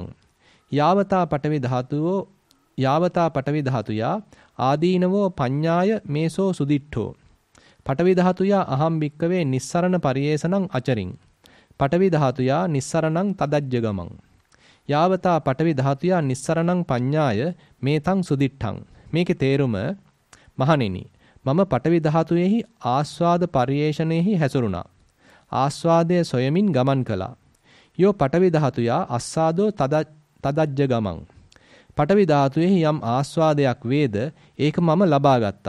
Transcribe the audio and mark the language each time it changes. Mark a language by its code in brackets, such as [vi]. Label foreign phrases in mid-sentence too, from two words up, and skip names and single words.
[pi] යාවතා පඨවි ධාතුයා ආදීනවෝ පඤ්ඤාය මේසෝ සුදිට්ඨෝ. පඨවි ධාතුයා අහම් භික්කවේ නිස්සරණ පරියේසනං අචරින්. පඨවි ධාතුයා නිස්සරණං තදජ්ජ ගමං. යාවතා පඨවි ධාතුයා නිස්සරණං පඤ්ඤාය මේතං සුදිට්ඨං. [si] මේකේ තේරුම මහණෙනි මම පඨවි ධාතුවේහි ආස්වාද පරියේෂණයෙහි හැසිරුණා. ආස්වාදය සොයමින් ගමන් කළා. [pi] යෝ පඨවි ධාතුයා අස්සාදෝ තදජ්ජ ගමං. [si] පඨවි ධාතුවේහි යම් ආස්වාදයක් වේද ඒක මම ලබා ගත්තා.